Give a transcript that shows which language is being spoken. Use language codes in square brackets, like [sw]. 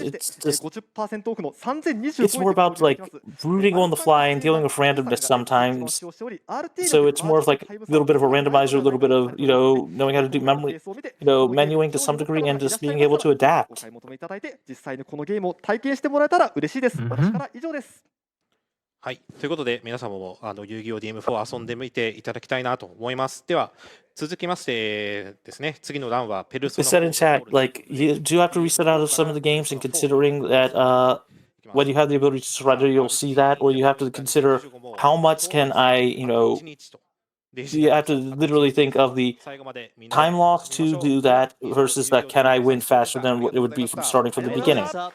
[en] It's more about like rooting on the fly and dealing with randomness sometimes. So it's more of like a little bit of a randomizer, a little bit of knowing how to do memory, menuing to some degree, and just being able to adapt. Mm-hmm. [ja] はい、ということで皆様も遊戯王 DM4 遊んでみていただきたいなと思います。では続きましてですね、次の欄はペルソナ。 [en] It said in chat, like, do you have to reset out of some of the games, and considering that when you have the ability to surrender, you'll see that, or you have to consider how much can I, you have to literally think of the time loss to do that versus that can I win faster than what it would be from starting from the beginning.